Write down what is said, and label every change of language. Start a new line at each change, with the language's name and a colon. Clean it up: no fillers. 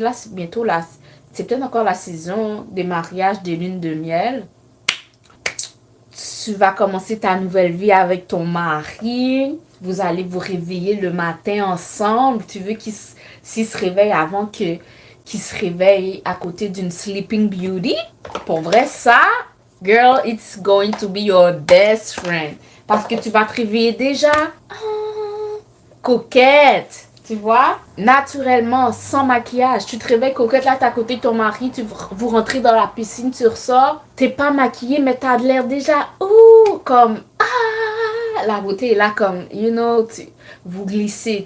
French: Là, c'est bientôt c'est peut-être encore la saison des mariages, des lunes de miel. Tu vas commencer ta nouvelle vie avec ton mari. Vous allez vous réveiller le matin ensemble. Tu veux s'il se réveille avant qu'il se réveille à côté d'une Sleeping Beauty. Pour vrai, ça,
English: girl, it's going to be your best friend.
French: Parce que tu vas te réveiller déjà coquette. Tu vois? Naturellement, sans maquillage. Tu te réveilles coquette, là, t'es à côté de ton mari, vous rentrez dans la piscine, tu ressors. T'es pas maquillée, mais t'as l'air déjà, comme, la beauté est là, comme, vous glissez.